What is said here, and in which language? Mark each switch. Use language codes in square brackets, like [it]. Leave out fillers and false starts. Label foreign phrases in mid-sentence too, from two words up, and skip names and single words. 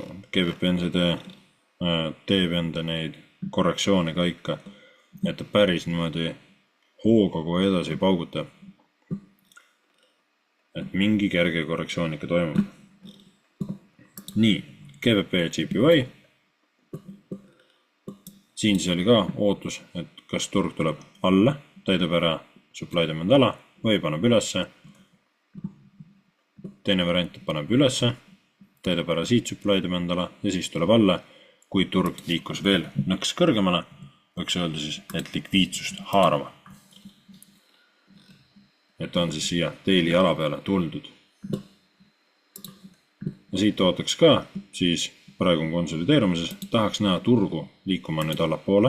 [et] GBP-NCD teeb enda neid korrektsioone ka ikka, et ta päris niimoodi hooga kohe edasi paugutab. Et mingi kerge korrektsioon ikka toimub. Nii, GBP ja GPY. Siin siis oli ka ootus, et kas turg tuleb alla, täidab ära [en] supply demand [et] ala või paneb ülesse. Teine variant paneb ülesse, täidab ära siit [en] supply demand [et] ala ja siis tuleb alla. Kui turg liikus veel nõks kõrgemale, võiks öelda siis, et likviidsust haarama. Et on siis siia daily ala peale tuldud. Ja siit ootaks ka, siis praegu on konsolideerumises, tahaks näha turgu liikuma nüüd allapoole.